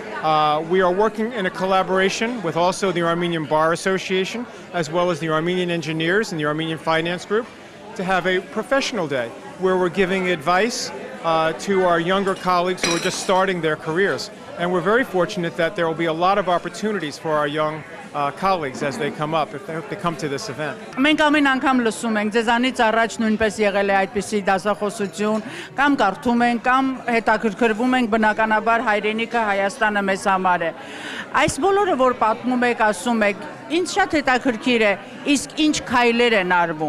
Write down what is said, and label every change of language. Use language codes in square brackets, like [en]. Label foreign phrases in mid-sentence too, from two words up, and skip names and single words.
[en] We are working in a collaboration with also the Armenian Bar Association, as well as the Armenian Engineers and the Armenian Finance Group, to have a professional day where we're giving advice to our younger colleagues who are just starting their careers. And we're very fortunate that there will be a lot of opportunities for our young colleagues as they come up, if they come to this event. [hy] Մենք ամեն անգամ լսում ենք, ձեզանից առաջ նույնպես եղել է այդպիսի դասախոսություն, կամ կարդում ենք, կամ հետաքրքրվում ենք, բնականաբար հայրենիքը Հայաստանը մեզ համար է։ Այս բոլորը, որ պատմում եք, ասում եք, ինձ շատ հետաքրքիր է, իսկ ինչ քայլեր են արվում։